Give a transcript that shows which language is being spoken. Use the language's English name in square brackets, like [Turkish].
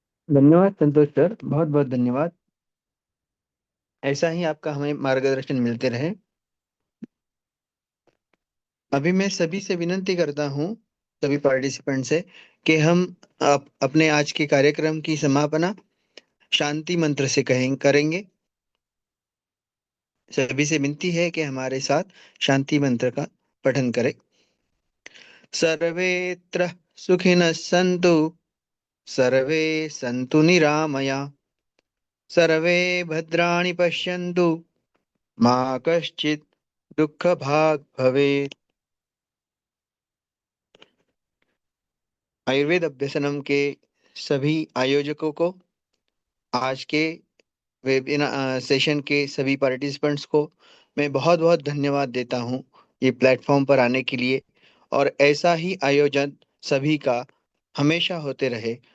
[Hindi] धन्यवाद संतोष सर, बहुत बहुत धन्यवाद. ऐसा ही आपका हमें मार्गदर्शन मिलते रहे. अभी मैं सभी से विनंती करता हूं सभी पार्टिसिपेंट से कि हम अपने आज के कार्यक्रम की समापना शांति मंत्र से करेंगे। सभी से विनती है कि हमारे साथ शांति मंत्र का पठन करें। [Sanskrit] सर्वेत्र सुखिनः सन्तु, सर्वे सन्तु निरामया, सर्वे भद्राणि पश्यन्तु, मा कश्चित् दुःखभाग् भवेत्। [Hindi] आयुर्वेद अभ्यसनम के सभी आयोजकों को, आज के वेबिनार सेशन के सभी पार्टिसिपेंट्स को मैं बहुत बहुत धन्यवाद देता हूँ ये प्लेटफॉर्म पर आने के लिए, और ऐसा ही आयोजन सभी का हमेशा होते रहे।